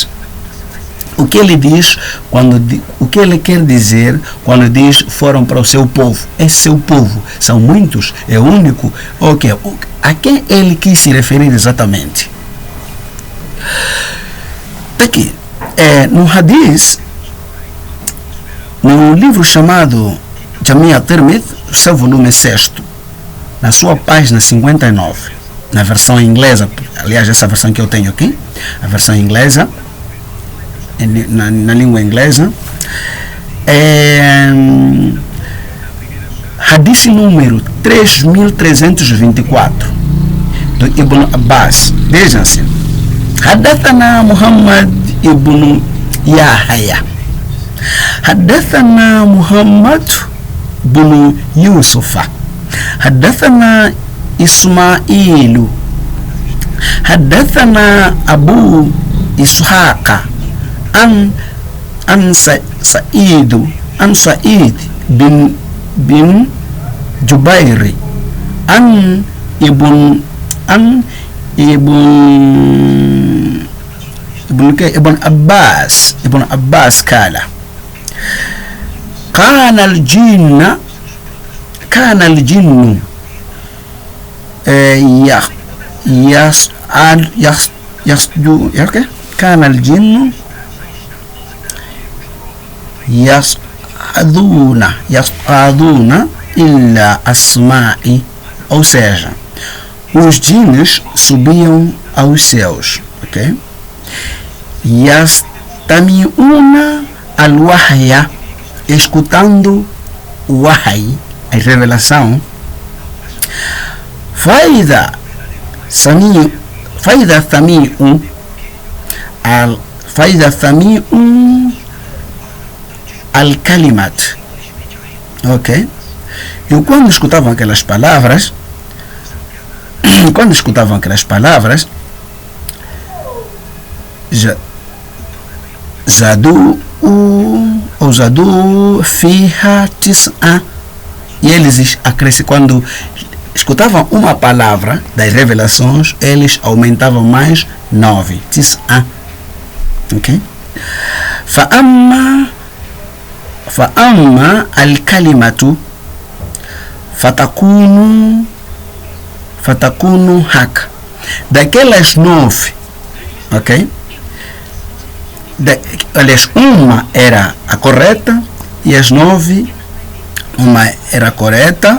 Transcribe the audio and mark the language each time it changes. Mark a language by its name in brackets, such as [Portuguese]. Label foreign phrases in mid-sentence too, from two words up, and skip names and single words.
[Portuguese] O que ele diz, o que ele quer dizer quando diz foram para o seu povo? É seu povo, são muitos, é único. Ok, a quem ele quis se referir exatamente? Está aqui, no Hadith, no livro chamado Jami' al-Tirmidhi, seu volume 6, na sua página 59, na versão inglesa, aliás, essa versão que eu tenho aqui, a versão inglesa, na língua inglesa, Hadith número 3324 do Ibn Abbas. Vejam assim: [Arabic] حدثنا محمد بن يحيى، حدثنا محمد بن يوسف، حدثنا إسماعيل، حدثنا أبو إسحاق عن سعيد بن جبير عن ابن عباس قال كان الجن كان الجن يصعدون إلا أسماء. [Portuguese] Ou seja, os djinns subiam aos céus, ok? [Arabic] يستمعون الوحي, [Portuguese] escutando o wahy, a revelação. [Arabic] فإذا سمعوا الكلمات, [Portuguese] ok? E quando escutavam aquelas palavras, [Arabic] زادوا فيها تسعا, [Portuguese] e eles acrescem, quando escutavam uma palavra das revelações, eles aumentavam mais 9, tis'a, ok? [Arabic] فأما الكلمة فتكون حقا, [Portuguese] daquelas 9, ok? Aliás, uma era a correta e as 9, uma era correta.